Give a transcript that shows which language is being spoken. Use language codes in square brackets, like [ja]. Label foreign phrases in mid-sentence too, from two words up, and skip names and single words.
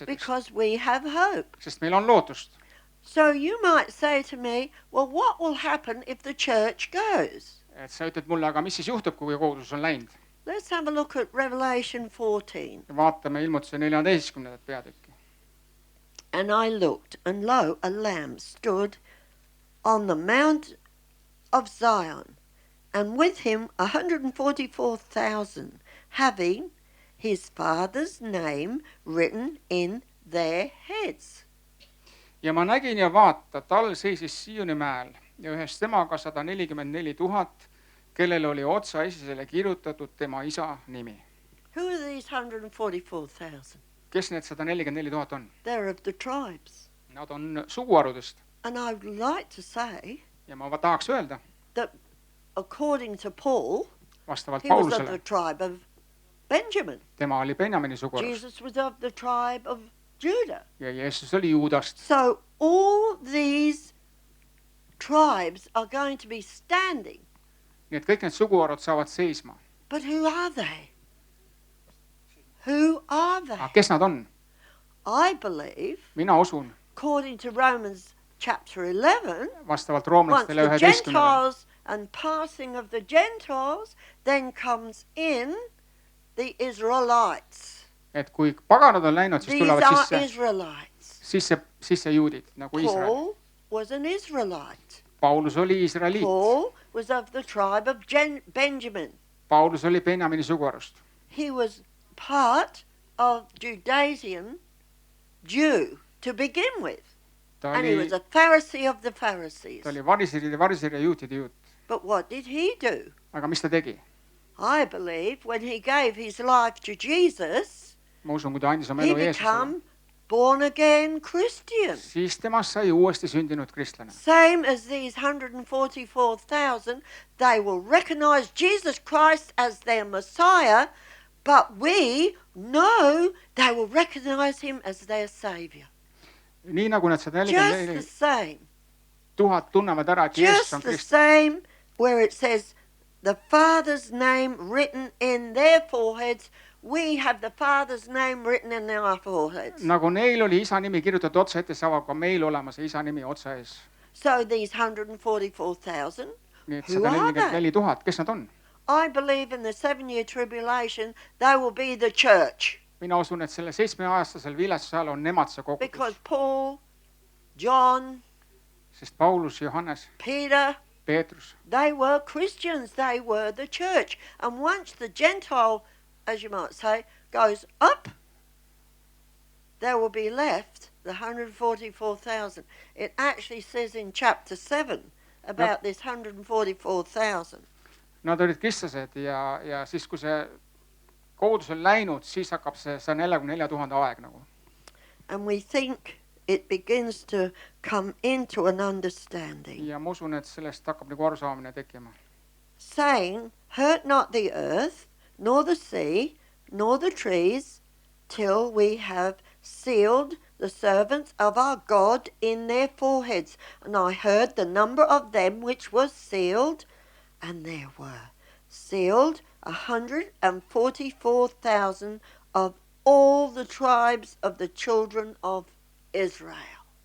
[en] because we have hope. [et] sest meil on lootust. [en] So you might say to me, well, what will happen if the church goes? [et] Et sa ütled mulle, aga mis siis juhtub, kui kogudus on läinud? [en] Let's have a look at Revelation 14. [et] Vaatame ilmutuse 14. peatükki. [en] And I looked, and lo, a lamb stood on the mount of Zion, and with him 144,000, having his father's name written in their heads. [et] Ja ma nägin ja vaata, tal seisis Sioni mäel ja ühes temaga 144 000, kellel oli otsa esisele kirjutatud tema isa nimi. [en] Who are these 144,000? [et] kes need 144 000 on? [en] They're of the tribes. [et] Nad on suguharudest. [en] And I would like to say [et] Ja ma tahaks öelda, [en] that according to Paul, [et] vastavalt [en] he was of the [et] Paulusele, [en] tribe of Benjamin. [et] tema oli Benjamini suguharust [en] Jesus was of the tribe of Judah. [et] ja Jeesus oli Juudast. [en] So all these tribes are going to be standing. [et] Nii et kõik need suguharud saavad seisma. [en] But who are they? Who are they? [et] Aga kes nad on? [en] I believe, [et] Mina usun, [en] according to Romans chapter 11, [et] vastavalt [en] once [et] roomlastele [en] the 11, Gentiles and passing of the Gentiles, then comes in the Israelites. [et] et kui paganad on läinud, siis [en] These [et] tulevad [en] are Israelites. [et] sisse juudid, nagu Iisrael. [en] Paul was an Israelite. [et] Paulus oli Iisraeliit. [en] Paul was of the tribe of Benjamin. [et] Paulus oli Benjamini suguharust. [en] He was part of Judaism, Jew, to begin with. [et] Ta [en] And he was [et] oli, [en] a Pharisee of the Pharisees. [et] ta oli variseri juutide juut. [en] But what did he do? [et] Aga mis ta tegi? [en] I believe when he gave his life to Jesus, [et] Ma usun, kui ta andis oma [en] he [et] elu Jeesusele, [en] became born again Christian. [et] siis temast sai uuesti sündinud kristlane. [en] Same as these 144,000, they will recognize Jesus Christ as their Messiah, but we know they will recognize him as their Savior. [et] Nii nagu need [en] Just the 144 same. [et] 000 tunnevad ära, et Jeesus on [en] Just the [et] kristlane. [en] same where it says the Father's name written in their foreheads. We have the Father's name written in our foreheads. [et] Nagu neil oli isa nimi kirjutatud otsa ette, saab ka meil olema see isa nimi otsa ees. [en] So these 144,000, [et] Nii et [en] Who are [et] 144 000, kes nad on? [en] I believe in the 7-year tribulation, they will be the church. [et] Mina usun, et selle 7-aastasel viletsuse ajal on nemad see [en] Because [et] kogudus. [en] Paul, John, [et] Sest Paulus, Johannes, [en] Peter, [et] Peetrus, [en] they were Christians, they were the church. And once the Gentile, as you might say, goes up, there will be left the 144,000. It actually says in chapter 7 about this 144,000. [et] nad olid kristlased ja siis, kui see kogudus on läinud, siis hakkab see 144 000 aeg nagu. [en] And we think it begins to come into an understanding. [et] Ja ma usun, et sellest hakkab nagu arusaamine tekkima. [en] Saying, hurt not the earth, nor the sea, nor the trees, till we have sealed the servants of our God in their foreheads. And I heard the number of them which was sealed, and there were sealed 144,000 of all the tribes of the children of Israel.